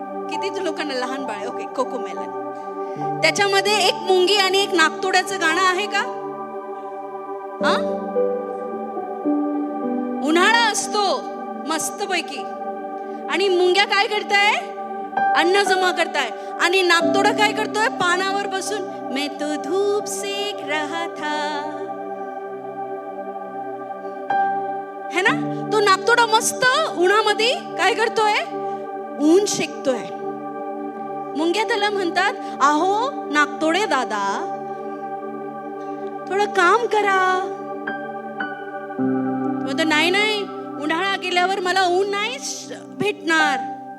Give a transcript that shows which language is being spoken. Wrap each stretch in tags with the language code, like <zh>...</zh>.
<mr>किती लोकांना लहान बाळ. Okay, CoComelon. त्याच्यामध्ये एक मुंगी आणि एक नाकतोड्याचं गाणं आहे का? हा, उन्हाळा असतो मस्तपैकी आणि मुंग्या काय करताय? अन्न जमा करताय. आणि नाकतोडा काय करतोय? पानावर बसून</mr> <hi>मैं तो धूप सेक रहा था, है ना?</hi> <mr>तो नाकतोडा मस्त उन्हामध्ये काय करतोय? ऊन शेकतोय. मुंग्या त्याला म्हणतात, आहो नाकतोडे दादा, थोडं काम करा. म्हणतो नाही नाही, उन्हाळा गेल्यावर मला ऊन नाही भेटणार.</mr>